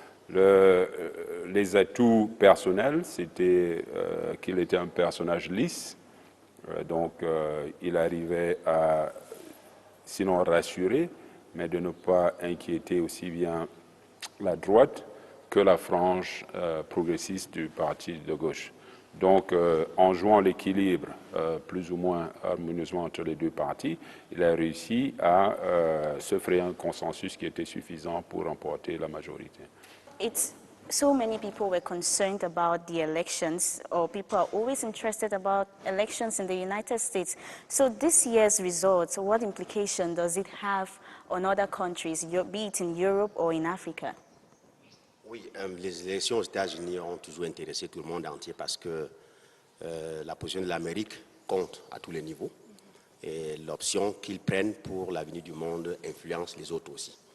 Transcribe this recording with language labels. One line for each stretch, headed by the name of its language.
French: Les atouts personnels, c'était qu'il était un personnage lisse, donc il arrivait à, sinon rassurer, mais de ne pas inquiéter aussi bien la droite que la frange progressiste du parti de gauche. Donc, en jouant l'équilibre plus ou moins harmonieusement entre les deux partis, il a réussi à se frayer un consensus qui était suffisant pour remporter la majorité.
English: So many people were concerned about the elections, or people are always interested about elections in the United States. So this year's results, what implication does it have on other countries, be it in Europe or in Africa?
French: Oui, les élections aux États-Unis ont toujours intéressé tout le monde entier parce que la position de l'Amérique compte à tous les niveaux et l'option qu'ils prennent pour l'avenir du monde influence les autres aussi.